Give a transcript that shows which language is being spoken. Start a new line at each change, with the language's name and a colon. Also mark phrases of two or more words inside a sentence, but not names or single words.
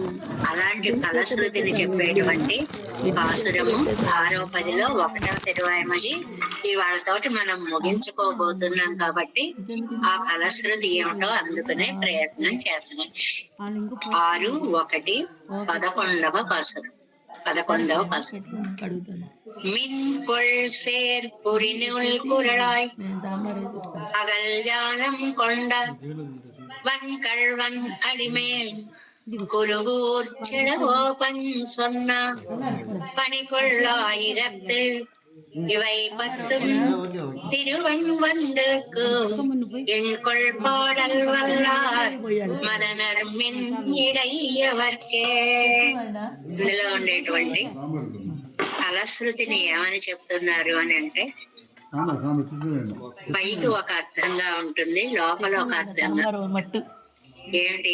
Telugu: అలాంటి ఫలశ్రుతిని చెప్పేటువంటి పాసురము 6వ పదిలో 1వ తిరువాయిమొഴి ఇవాళతోటి మనం ముగించుకోబోతున్నాం. కాబట్టి ఆ ఫలశ్రుతి ఏమిటో అందుకునే ప్రయత్నం చేద్దాం. 6:1 11వ పాసురం. 11వ పాసురం.
Tamil: மின் கொள் சேர் புரிநுள் குரலாய் அகல் ஜாலம் கொண்ட வன்கள்வன் அடிமேல் குருகூர் சிடகோபன் சொன்ன பணிகொள்ளாயிரத்தில் இவை 10 திருவன் வண்டுக்கு எண்கொள் பாடல் வல்லார் மதனர் மின் இடையவர்க்கே.
Telugu: ఇందులో ఉండేటువంటి ఫలశ్రుతిని ఏమని చెప్తున్నారు అని అంటే, పైకి ఒక అర్థంగా ఉంటుంది, లోపల ఒక అర్థంగా. ఏమిటి?